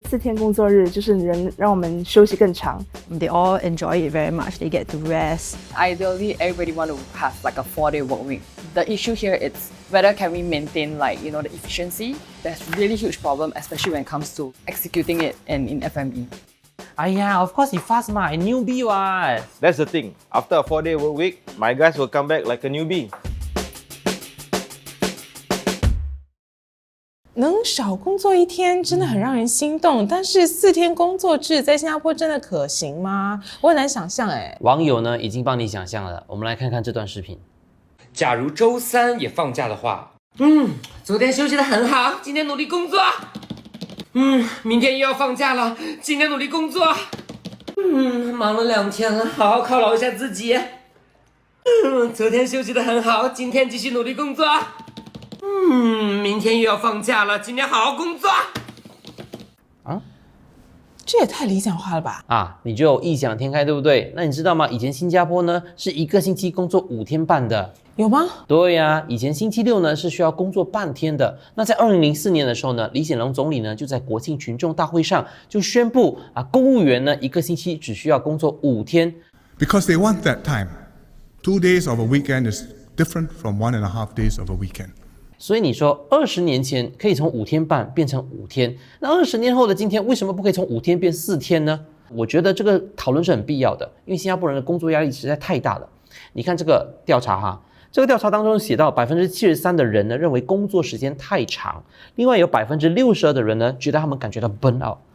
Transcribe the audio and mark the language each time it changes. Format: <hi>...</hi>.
<zh>4天工作日就是让我们休息更长。</zh> <en>They all enjoy it very much. They get to rest. Ideally, everybody want to have like a 4-day work week. The issue here is whether can we maintain the efficiency. There's really huge problem, especially when it comes to executing it and in FME. Of course he fast ma, I newbie what. That's the thing. After a 4-day work week, my guys will come back like a newbie.</en> <zh>能少工作1天真的很让人心动，但是4天工作制在新加坡真的可行吗？我很难想象哎。网友呢已经帮你想象了，我们来看看这段视频。假如周3也放假的话，昨天休息得很好，今天努力工作。明天又要放假了，今天努力工作。忙了2天了，好好犒劳一下自己。昨天休息得很好，今天继续努力工作。明天又要放假了，今天好好工作。这也太理想化了吧！你就异想天开，对不对？那你知道吗？以前新加坡呢是1个星期工作5天半的。有吗？对呀，以前星期六呢是需要工作半天的。那在2004年的时候呢，李显龙总理呢就在国庆群众大会上就宣布公务员呢1个星期只需要工作5天。</zh> <en>Because they want that time. 2 days of a weekend is different from 1.5 days of a weekend.</en> <zh>所以你说20年前可以从5天半变成5天，那20年后的今天为什么不可以从5天变4天呢？我觉得这个讨论是很必要的，因为新加坡人的工作压力实在太大了。你看这个调查这个调查当中写到73%的人呢认为工作时间太长，另外有62%的人呢觉得他们感觉到 burn out。</zh>